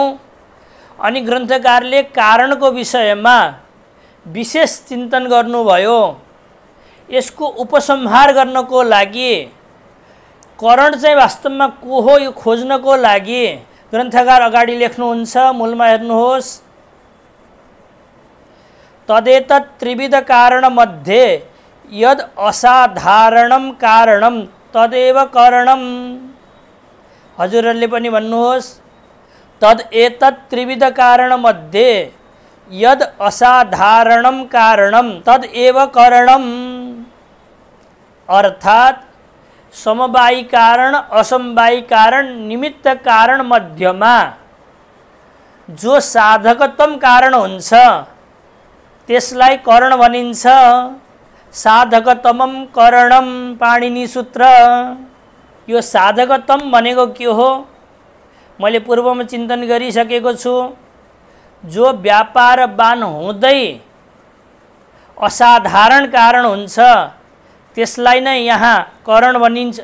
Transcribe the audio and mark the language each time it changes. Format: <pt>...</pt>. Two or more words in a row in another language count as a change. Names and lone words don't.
<ne>अनि ग्रन्थकारले कारणको विषयमा विशेष चिन्तन गर्नुभयो। यसको उपसंहार गर्नको लागि करण चाहिँ वास्तवमा को हो यो खोज्नको लागि ग्रन्थकार अगाडि लेख्नुहुन्छ। मूलमा हेर्नुहोस्,</ne> <sa>तदेतत् त्रिविध कारण मध्ये यद असाधारणम कारणम तदेव करणम।</sa> <ne>हजुरहरूले पनि भन्नुहोस्,</ne> <sa>तद एतत् त्रिविध कारण मध्ये यद असाधारणम कारणम तद एव करणम।</sa> <ne>अर्थात समवायी कारण, असमवायी कारण, निमित्त कारण मध्यमा जो साधकतम कारण हुन्छ त्यसलाई करण भनिन्छ।</ne> <sa>साधकतमम करणम, पाणिनि सूत्र।</sa> <ne>यो साधकतम भनेको के हो? मैले पूर्वमा चिन्तन गरिसकेको छु। जो व्यापारवान हुँदै असाधारण कारण हुन्छ त्यसलाई नै यहाँ करण भनिन्छ।</ne>